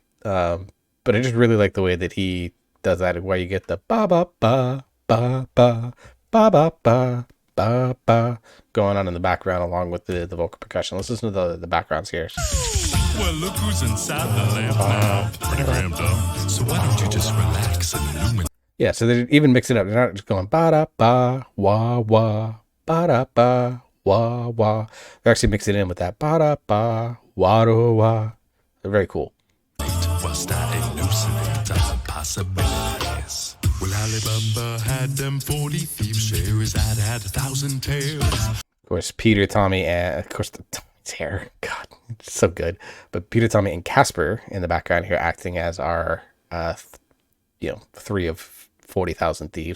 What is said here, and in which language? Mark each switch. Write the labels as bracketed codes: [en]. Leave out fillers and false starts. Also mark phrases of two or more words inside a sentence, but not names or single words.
[en] But I just really like the way that he does that, where you get the ba ba ba ba ba ba ba ba ba ba going on in the background along with the vocal percussion. Let's listen to the backgrounds here. Well, look who's inside the lamp now. Pretty cramped up. So why don't you just relax and illuminate? Yeah, so they even mix it up. They're not just going ba da ba wah wah ba da ba wah wah. They're actually mixing it in with that ba da ba wah do wah. They're very cool. While starting hallucinate our possibilities. Well, Alibaba had them 40 thieves. Scheherazade had 1,000 tales. Of course, Peter, Tommy, and of course Tommy's hair. God, it's so good. But Peter, Tommy, and Casper in the background here acting as our, three of 40,000 thieves.